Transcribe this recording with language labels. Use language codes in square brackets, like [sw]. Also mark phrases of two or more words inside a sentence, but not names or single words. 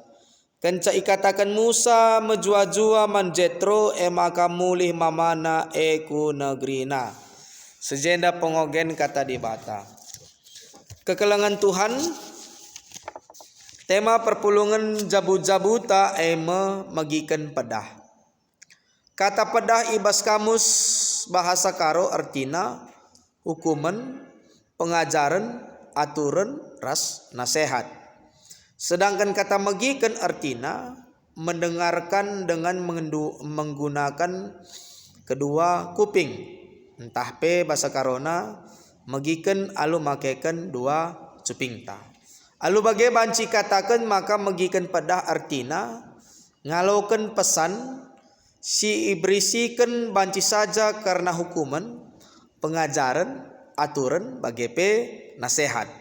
[btx] Kenca ikatakan Musa menjua-jua man Jetro maka mulih mamana ku negrina. Sejenda pengogen kata di bata. Kekelangan Tuhan, tema perpulungan jabu-jabuta magikan pedah. Kata pedah ibas kamus bahasa karo artina hukuman, pengajaran, aturan, ras nasihat. [id] Sedangkan kata magikan artina mendengarkan dengan menggunakan kedua kuping. [btx] Entah pe bahasa karona magikan alu makekan dua cuping ta. Alu bagai banci katakan maka magikan pedah artina ngalaukan pesan si ibrisikan banci saja karena hukuman, pengajaran, aturan bagai pe nasihat.